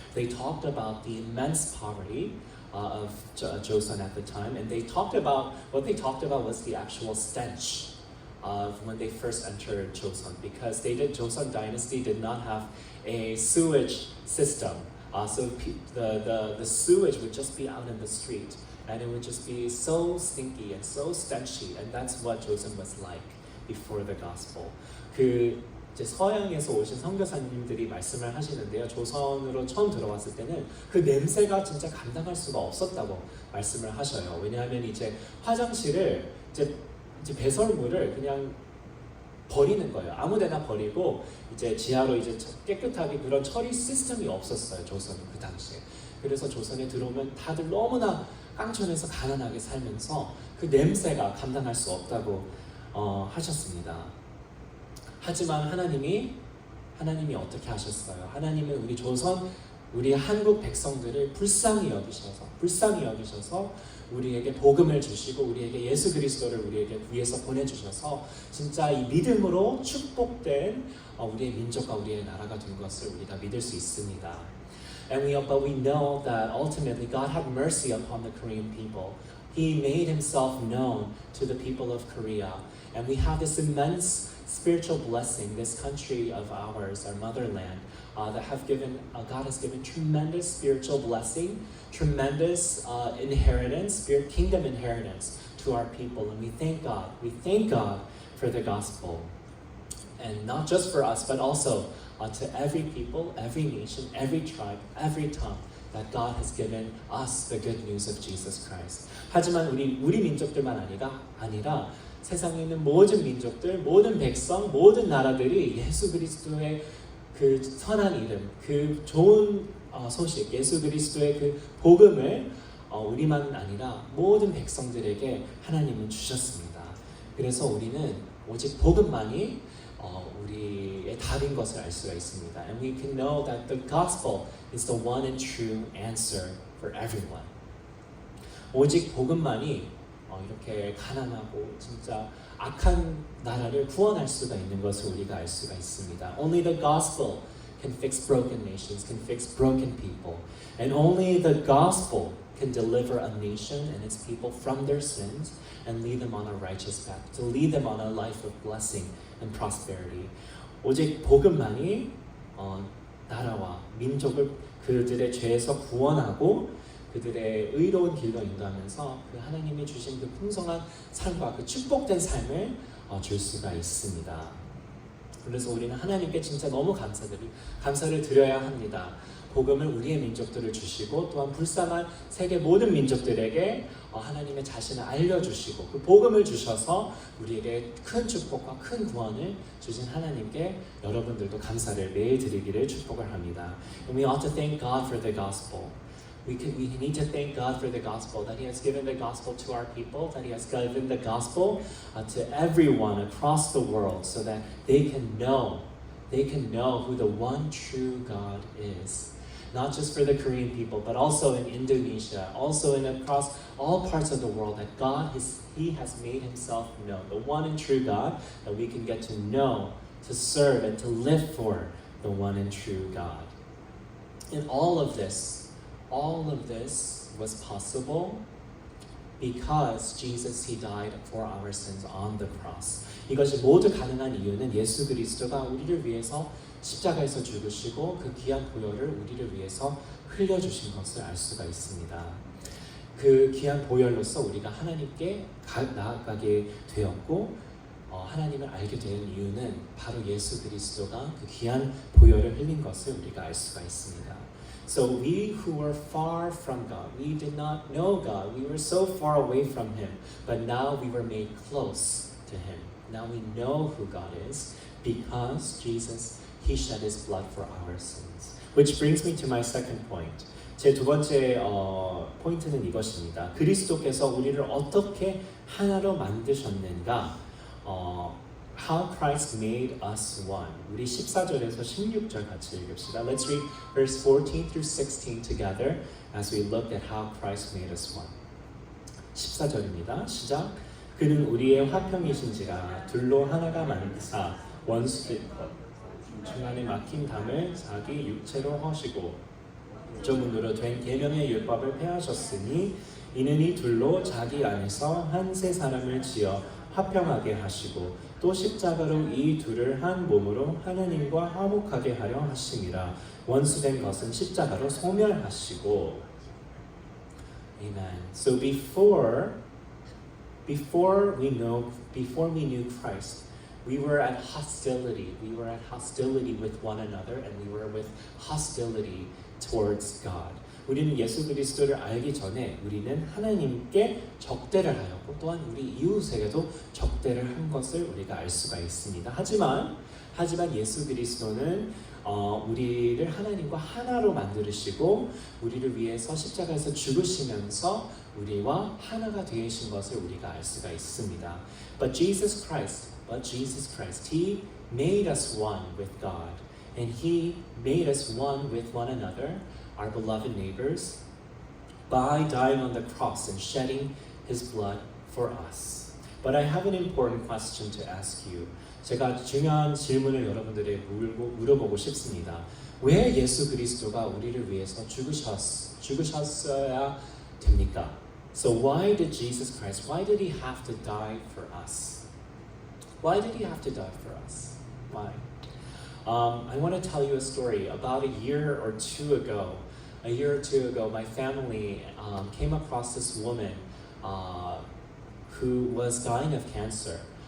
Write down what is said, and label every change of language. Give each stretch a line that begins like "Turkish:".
English: They talked about the immense poverty of Joseon at the time, and what they talked about was the actual stench of when they first entered Joseon, because Joseon dynasty did not have a sewage system. So the sewage would just be out in the street, and it would just be so stinky and so stenchy, and that's what Joseon was like before the gospel.
Korean: 그 이제 서양에서 오신 선교사님들이 말씀을 하시는데요. 조선으로 처음 들어왔을 때는 그 냄새가 진짜 감당할 수가 없었다고 말씀을 하셔요. 왜냐하면 이제 화장실을 이제 배설물을 그냥 버리는 거예요. 아무데나 버리고 이제 지하로 이제 깨끗하게 그런 처리 시스템이 없었어요. 조선은 그 당시에. 그래서 조선에 들어오면 다들 너무나 깡촌에서 가난하게 살면서 그 냄새가 감당할 수 없다고 하셨습니다. 하지만 하나님이 어떻게 하셨어요? 하나님은 우리 조선, 우리 한국 백성들을 불쌍히 여기셔서 우리에게 복음을 주시고 우리에게 예수 그리스도를 우리에게 위해서 보내주셔서 진짜 이 믿음으로 축복된 우리의 민족과 우리의 나라가 된 것을 우리가 믿을 수 있습니다.
English: But we know that ultimately God had mercy upon the Korean people. He made himself known to the people of Korea. And we have this immense spiritual blessing, this country of ours, our motherland, that God has given tremendous spiritual blessing, tremendous inheritance, kingdom inheritance to our people. And we thank God for the gospel. And not just for us, but also to every people, every nation, every tribe, every tongue, that God has given us the good news of Jesus Christ.
Korean: 하지만 우리 민족들만 아니라 세상에 있는 모든 민족들, 모든 백성, 모든 나라들이 예수 그리스도의 그 선한 이름, 그 좋은 소식, 예수 그리스도의 그 복음을 우리만 아니라 모든 백성들에게 하나님은 주셨습니다. 그래서 우리는 오직 복음만이 우리의 답인 것을 알 수가 있습니다.
English: And we can know that the gospel is the one and true answer for everyone.
Korean: 오직 복음만이 이렇게 가난하고 진짜 악한 나라를 구원할 수가 있는 것을 우리가 알 수가 있습니다.
English: Only the gospel can fix broken nations, can fix broken people. And only the gospel can deliver a nation and its people from their sins and lead them on a righteous path, to lead them on a life of blessing and prosperity.
Korean: 오직 복음만이 나라와 민족을 그들의 죄에서 구원하고 그들의 의로운 길로 인도하면서 그 하나님이 주신 그 풍성한 삶과 그 축복된 삶을 줄 수가 있습니다. 그래서 우리는 하나님께 진짜 너무 감사를 드려야 합니다. 복음을 우리의 민족들을 주시고 또한 불쌍한 세계 모든 민족들에게 하나님의 자신을 알려주시고 그 복음을 주셔서 우리에게 큰 축복과 큰 구원을 주신 하나님께 여러분들도 감사를 매일 드리기를 축복을 합니다.
English: And we ought to thank God for the gospel. We need to thank God for the gospel, that He has given the gospel to our people, that He has given the gospel to everyone across the world so that they can know who the one true God is. Not just for the Korean people, but also in Indonesia, also across all parts of the world, that He has made Himself known, the one and true God, that we can get to know, to serve, and to live for the one and true God. And all of this was possible because Jesus, He died for our sins on the cross.
Korean: 이것이 모두 가능한 이유는 예수 그리스도가 우리를 위해서 십자가에서 죽으시고 그 귀한 보혈을 우리를 위해서 흘려주신 것을 알 수가 있습니다. 그 귀한 보혈로서 우리가 하나님께 나아가게 되었고 하나님을 알게 된 이유는 바로 예수 그리스도가 그 귀한 보혈을 흘린 것을 우리가 알 수가 있습니다.
English: So we who were far from God, we did not know God, we were so far away from Him, but now we were made close to Him. Now we know who God is because Jesus, He shed His blood for our sins. Which brings me to my second point.
Korean: 제 두 번째 포인트는 이것입니다. 그리스도께서 우리를 어떻게 하나로 만드셨는가?
English: How Christ made us one.
Korean: 우리 14절에서 16절 같이 읽읍시다.
English: Let's read verse 14 through 16 together as we look at how Christ made us one.
Korean: 14절입니다. 시작. 그는 우리의 화평이신지라 둘로 하나가 만드사 원수들 중간에 막힌 담을 자기 육체로 허시고 조문으로 된 계명의 율법을 폐하셨으니 이는 이 둘로 자기 안에서 한 세 사람을 지어 화평하게 하시고 또 십자가로 이 둘을 한 몸으로 하나님과 화목하게 하려 하심이라. 원수된 것은 십자가로 소멸하시고.
English: Amen. So before we knew Christ, We were at hostility. We were at hostility with one another, and we were with hostility towards God.
Korean: 우리는 예수 그리스도를 알기 전에 우리는 하나님께 적대를 하였고 또한 우리 이웃에게도 적대를 한 것을 우리가 알 수가 있습니다. 하지만 예수 그리스도는 우리를 하나님과 하나로 만드시고 우리를 위해서 십자가에서 죽으시면서 우리와 하나가 되신 것을 우리가 알 수가 있습니다.
English: But Jesus Christ, He made us one with God, and He made us one with one another, our beloved neighbors, by dying on the cross and shedding His blood for us. But I have an important question to ask you.
Korean: 제가 중요한 질문을 여러분들에게 물어보고 싶습니다. 왜 예수 그리스도가 우리를 위해서 죽으셨어야 됩니까?
English: So why did Jesus Christ, why did He have to die for us? Why did He have to die for us? Why? I want to tell you a story. About a year or two ago, my family came across this woman who was dying of cancer.